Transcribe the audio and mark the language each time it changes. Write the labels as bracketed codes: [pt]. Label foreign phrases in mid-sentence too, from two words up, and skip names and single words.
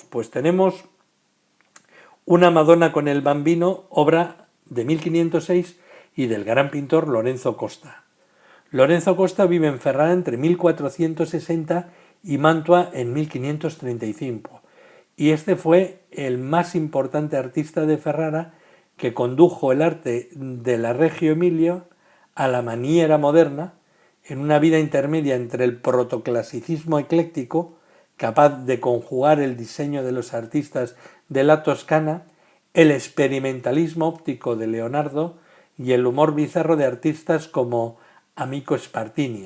[es] Pues tenemos una Madonna con el Bambino, obra de 1506 y del gran pintor Lorenzo Costa. Lorenzo Costa vive en Ferrara entre 1460 y Mantua en 1535. Y este fue el más importante artista de Ferrara que condujo el arte de la Reggio Emilia a la [it] maniera moderna, [es] en una vida intermedia entre el protoclasicismo ecléctico, capaz de conjugar el diseño de los artistas de la Toscana, el experimentalismo óptico de Leonardo y el humor bizarro de artistas como Amico Spartini.